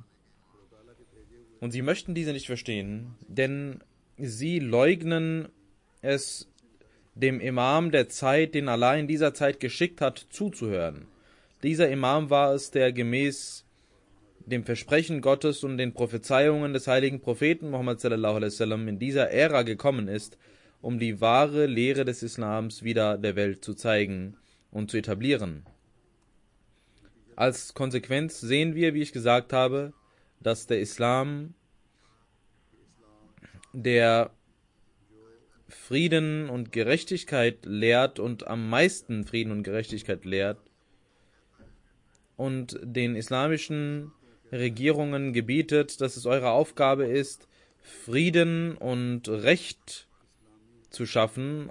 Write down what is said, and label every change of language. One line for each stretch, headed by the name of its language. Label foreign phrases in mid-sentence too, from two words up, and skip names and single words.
German: Und sie möchten diese nicht verstehen, denn sie leugnen es, dem Imam der Zeit, den Allah in dieser Zeit geschickt hat, zuzuhören. Dieser Imam war es, der gemäß dem Versprechen Gottes und den Prophezeiungen des heiligen Propheten Muhammad
Arabic: صلى الله عليه وسلم
German: in dieser Ära gekommen ist um die wahre Lehre des Islams wieder der Welt zu zeigen und zu etablieren. Als Konsequenz sehen wir, wie ich gesagt habe, dass der Islam, der Frieden und Gerechtigkeit lehrt und am meisten Frieden und Gerechtigkeit lehrt und den islamischen Regierungen gebietet, dass es eure Aufgabe ist, Frieden und Recht zu schaffen.